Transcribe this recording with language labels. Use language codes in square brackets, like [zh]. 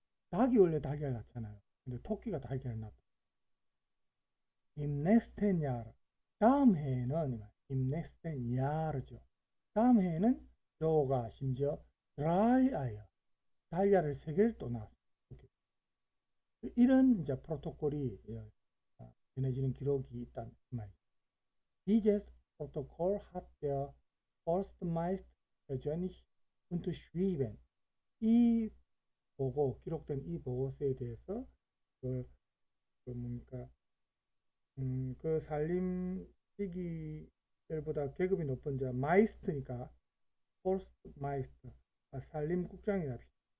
[ko] 닭이 원래 달걀을 낳잖아요. 근데 토끼가 달걀을 낳았다. 임넥스텐 야르 다음 해에는 임넥스텐 야르죠. 다음 해에는 조가 심지어 드라이 아이어 달걀을 3개를 또 낳았어요. 이런 이제 프로토콜이 전해지는 기록이 있단 말이죠. [de] Dieses Protokoll hat der Forstmeister persönlich unterschrieben. [ko] 이 보고 기록된 이 보고서에 대해서 뭡니까 그 산림 시기들보다 계급이 높은 자 마이스트니까 포스트마이스터 산림국장이라 합시다.